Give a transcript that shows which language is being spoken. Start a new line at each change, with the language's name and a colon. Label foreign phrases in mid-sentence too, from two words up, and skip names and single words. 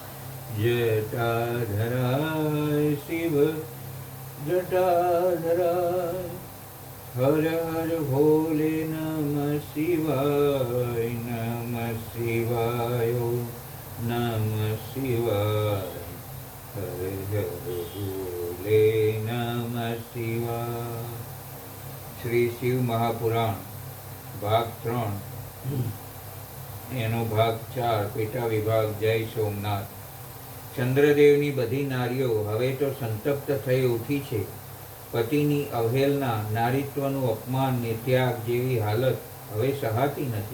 Sanskrit: जटाधराय शिव जटाधराय हर हर भोले नमः शिवाय। नमः शिवाय ओम नमः शिवाय। हर हर भोले नमः शिवाय।
Gujarati: श्री शिव महापुराण भाग 3 એનો ભાગ 4 પેટા વિભાગ જય સોમનાથ। ચંદ્રદેવની બધી નારીઓ હવે તો સંતપ્ત થઈ ઉઠી છે। પતિની અવહેલના, નારીત્વનું અપમાન ને ત્યાગ જેવી હાલત હવે સહાતી નથી।